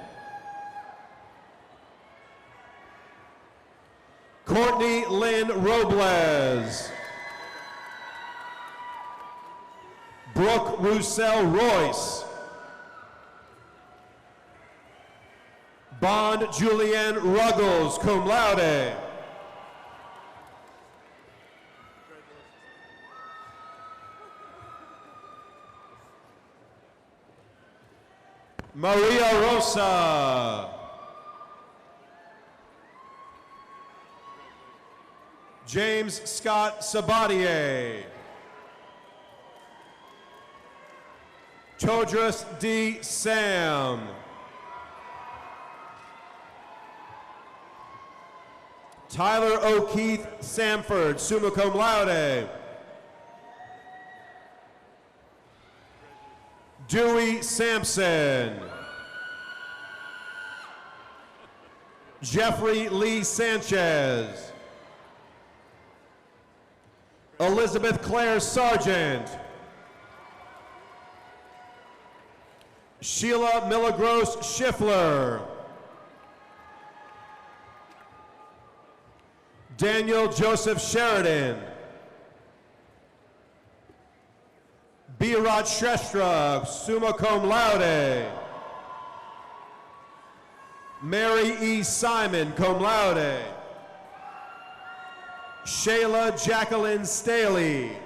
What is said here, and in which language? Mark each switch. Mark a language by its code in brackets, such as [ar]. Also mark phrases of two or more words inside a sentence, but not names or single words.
[en] Courtney Lynn Robles. Brooke Roussel Royce. Bond Julianne Ruggles, [la] cum laude. [en] Maria Rosa. James Scott Sabatier. Todris D. Sam. Tyler O'Keefe Samford, [la] summa cum laude. [en] Dewey Sampson. Jeffrey Lee Sanchez. Elizabeth Claire Sargent. Sheila Milagros Schiffler. Daniel Joseph Sheridan. [la] Birat Shrestha, summa cum laude. [en] Mary E. [la] Simon, cum laude. [en] Shayla Jacqueline Staley.